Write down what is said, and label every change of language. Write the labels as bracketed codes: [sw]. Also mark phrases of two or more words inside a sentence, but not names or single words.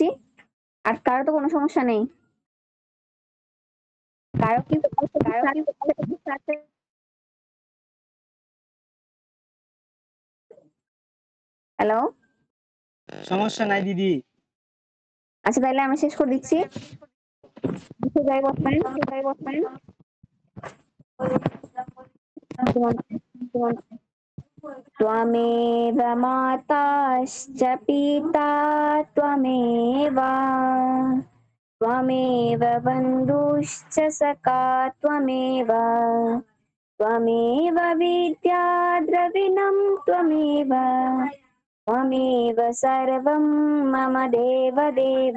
[bn] আর কারো তো কোনো সমস্যা নেই? কারো কি হ্যালো? সমস্যা নাই দিদি। আচ্ছা, তাহলে আমরা শেষ করে দিচ্ছি। যাই বসবেন। [sa] त्वमेव माताश्च पिता त्वमेव, त्वमेव बन्धुश्च सखा त्वमेव, त्वमेव विद्या द्रविणं त्वमेव, त्वमेव सर्वं मम देवदेव।